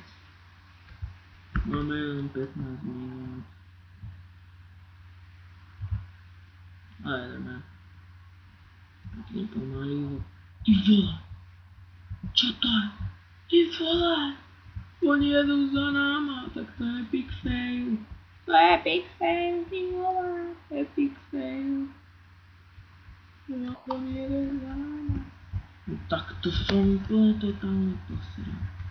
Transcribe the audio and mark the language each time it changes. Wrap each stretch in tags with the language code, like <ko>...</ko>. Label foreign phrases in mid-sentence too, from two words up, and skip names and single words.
<sk>Máme len 15 minút.</sk> <cs>A jedeme.</cs> <sk>Pekne pomalý. Ty vole. Čo to je? Ty vole. Oni jedú za náma, tak to je</sk> <en>big fail.</en> <sk>To je</sk> <en>big fail,</en> <sk>ty vole.</sk> <en>Epic fail.</en> <sk>Oni jedú za náma. No tak to som úplne totálne posral.</sk>